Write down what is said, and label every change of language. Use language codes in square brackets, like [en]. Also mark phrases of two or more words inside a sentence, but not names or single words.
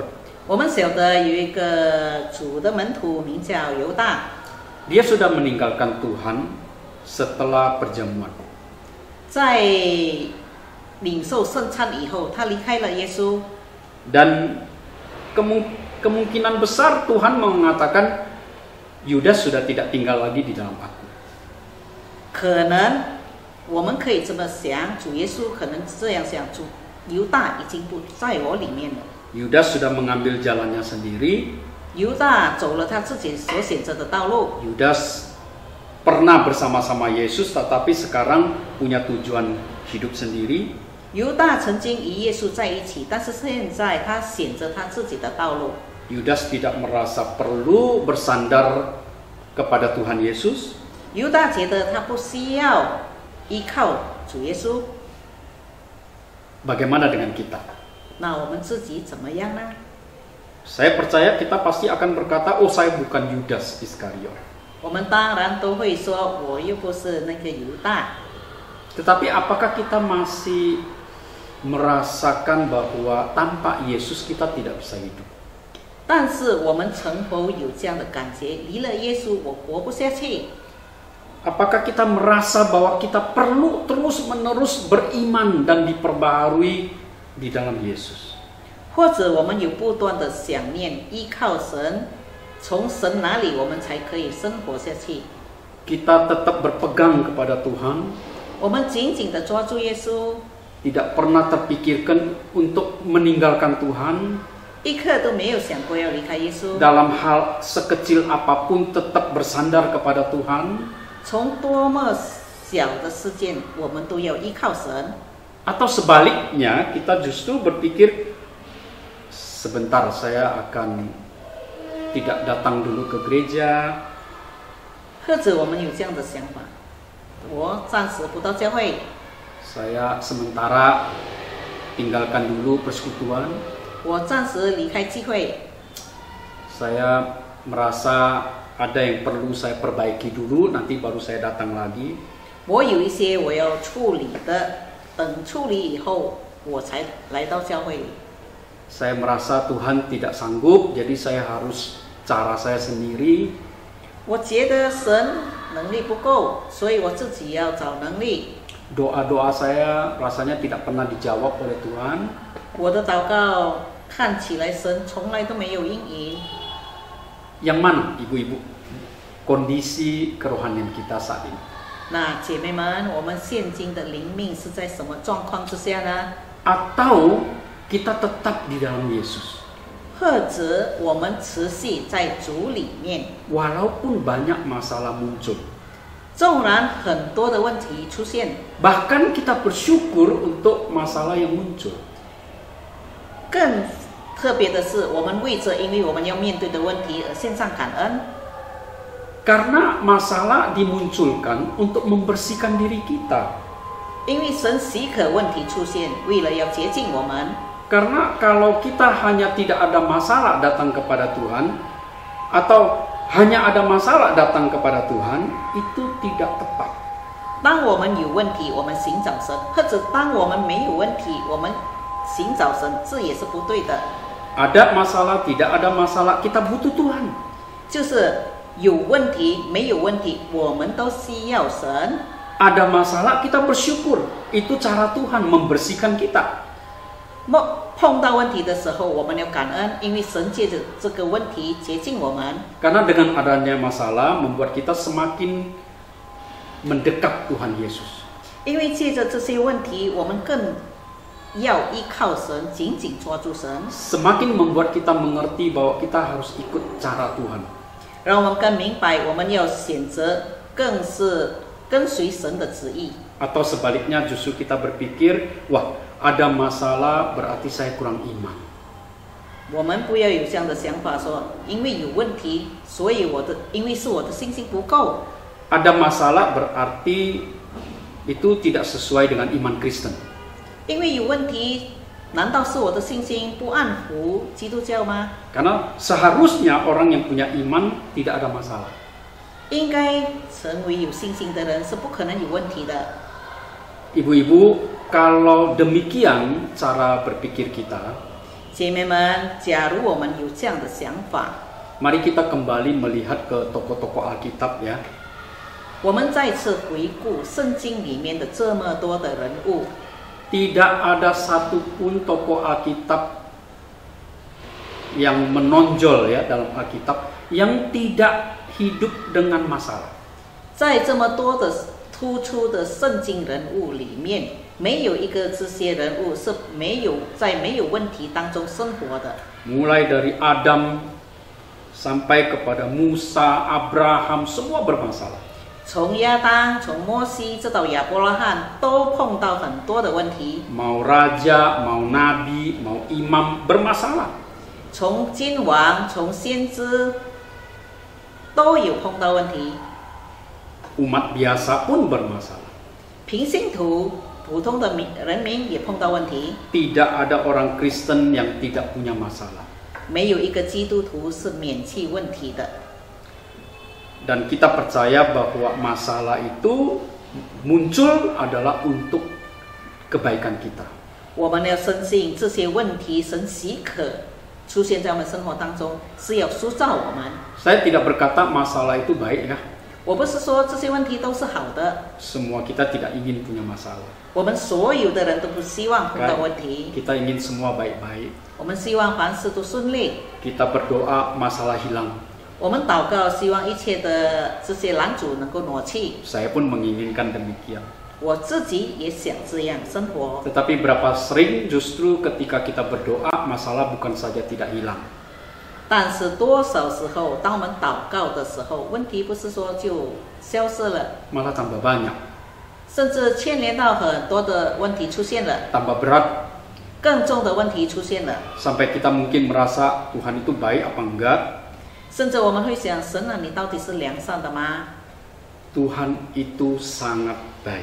[zh] 我们晓得有一个主的门徒名叫犹大， [id] Dia sudah meninggalkan Tuhan setelah perjamuan. [zh] 在领受圣餐以后，他离开了耶稣。 [id] Dan kemungkinan besar Tuhan mengatakan Yudas sudah tidak tinggal lagi di dalam aku. [zh] 可能我们可以这么想，主耶稣可能这样想，主犹大已经不在我里面了。 [id] Yudas sudah mengambil jalannya sendiri. [zh] 犹大走了他自己所选择的道路。 [id] Yudas pernah bersama-sama Yesus tetapi sekarang punya tujuan hidup sendiri. [zh] 犹大曾经与耶稣在一起，但是现在他选择他自己的道路。 [id] Yudas tidak merasa perlu bersandar kepada Tuhan Yesus. [zh] 犹大觉得他不需要依靠主耶稣。 [id] Bagaimana dengan kita? [zh] 那我们自己怎么样呢？ [id] Saya percaya kita pasti akan berkata, oh saya bukan Yudas Iskariot. [zh] 我们当然都会说，我又不是那个犹大。 [id] Tetapi apakah kita masih merasakan bahwa tanpa Yesus kita tidak bisa hidup? [zh] 但是我们曾否有这样的感觉？离了耶稣，我活不下去。 [id] Apakah kita merasa bahwa kita perlu terus-menerus beriman dan diperbaharui di dalam Yesus? [zh] 或者我们有不断的想念依靠神，从神那里我们才可以生活下去。 [id] Kita tetap berpegang kepada Tuhan, [zh] 我们紧紧的抓住耶稣， [id] tidak pernah terpikirkan untuk meninggalkan Tuhan. [zh] 一刻都没有想过要离开耶稣。 [id] Dalam hal sekecil apapun tetap bersandar kepada Tuhan. [zh] 从多么小的事件，我们都要依靠神。 [id] Atau sebaliknya kita justru berpikir, sebentar saya akan tidak datang dulu ke gereja. [zh] 或者我们有这样的想法，我暂时不到教会， [id] Saya sementara tinggalkan dulu persekutuan. [zh] 我暂时离开聚会， [id] Saya merasa ada yang perlu saya perbaiki dulu, nanti baru saya datang lagi. [zh] 我有一些我要处理的，等处理以后，我才来到教会里。 [id] Saya merasa Tuhan tidak sanggup, jadi saya harus cara saya sendiri. [zh] 我觉得神能力不够，所以我自己要找能力。 [id] Doa-doa saya rasanya tidak pernah dijawab oleh Tuhan. [zh] 我的祷告看起来神从来都没有应允。 [id] Yang mana ibu-ibu kondisi kerohanian kita saat ini? [zh] 那姐妹们，我们现今的灵命是在什么状况之下呢？ [id] Atau kita tetap di dalam Yesus? [zh] 或者我们持续在主里面， [id] Walaupun banyak masalah muncul, [zh] 纵然很多的问题出现， [id] bahkan kita bersyukur untuk masalah yang muncul. [zh] 更特别的是，我们为着因为我们要面对的问题而献上感恩。 [id] Karena masalah dimunculkan untuk membersihkan diri kita. [zh] 因为神许可问题出现，为了要洁净我们。 [id] Karena kalau kita hanya tidak ada masalah datang kepada Tuhan, atau hanya ada masalah datang kepada Tuhan, itu tidak tepat. [zh] 当我们有问题，我们寻找神；或者当我们没有问题，我们寻找神，这也是不对的。 [id] Ada masalah, tidak ada masalah, kita butuh Tuhan. [zh] 就是有问题，没有问题，我们都需要神。 [id] Ada masalah, kita bersyukur. Itu cara Tuhan membersihkan kita. [zh] 碰到问题的时候，我们要感恩，因为神借着这个问题洁净我们。 [id] Karena dengan adanya masalah membuat kita semakin mendekat Tuhan Yesus. [zh] 因为借着这些问题，我们更要依靠神，紧紧抓住神。 [id] Semakin membuat kita mengerti bahwa kita harus ikut cara Tuhan. [zh] 让我们更明白，我们要选择，更是跟随神的旨意。 [id] Atau sebaliknya justru kita berpikir, wah ada masalah berarti saya kurang iman. [zh] 我们不要有这样的想法说，因为有问题，所以因为是我的信心不够。 [id] Ada masalah berarti itu tidak sesuai dengan iman Kristen. [zh] 因为有问题，难道是我的信心不按符基督教吗？ [id] Karena seharusnya orang yang punya iman tidak ada masalah. [zh] 应该成为有信心的人是不可能有问题的。 [id] Ibu-ibu, kalau demikian cara berpikir kita, [zh] 姐妹们，假如我们有这样的想法， [id] mari kita kembali melihat ke tokoh-tokoh Alkitab ya. [zh] 我们再次回顾圣经里面的这么多的人物， [id] Tidak ada satupun tokoh Alkitab yang menonjol ya dalam Alkitab yang tidak hidup dengan masalah. [zh] 在这么多的突出的圣经人物里面，没有一个这些人物是没有问题当中生活的。 [id] Mulai dari Adam sampai kepada Musa, Abraham, semua bermasalah. [zh] 从亚当、从摩西直到亚伯拉罕，都碰到很多的问题。 [id] Mau raja, mau nabi, mau imam bermasalah. [zh] 从君王、从先知，都有碰到问题。 [id] Umat biasa pun bermasalah. [zh] 平信徒、普通的人民也碰到问题。 [id] Tidak ada orang Kristen yang tidak punya masalah. [zh] 没有一个基督徒是免去问题的。 [id] Dan kita percaya bahwa masalah itu muncul adalah untuk kebaikan kita. [zh] 我们要深信这些问题，神许可出现在我们生活当中，是要塑造我们。 [id] Saya tidak berkata masalah itu baik ya. [zh] 我不是说这些问题都是好的， [id] Semua kita tidak ingin punya masalah. [zh] 我们所有的人都不希望碰到问题， [id] Kita ingin semua baik-baik. [zh] 我们希望凡事都顺利。 [id] Kita berdoa masalah hilang. [zh] 我们祷告，希望一切的这些拦阻能够挪去。 [id] Saya pun menginginkan demikian. [zh] 我自己也想这样生活， [id] Tetapi berapa sering justru ketika kita berdoa masalah bukan saja tidak hilang. [zh] 但是多少时候，当我们祷告的时候，问题不是说就消失了， [id] Malah tambah banyak, [zh] 甚至牵连到很多的问题出现了， [id] tambah berat, [zh] 更重的问题出现了， [id] sampai kita mungkin merasa Tuhan itu baik apa enggak. [zh] 甚至我们会想，神啊，你到底是良善的吗？ [id] Tuhan itu sangat baik.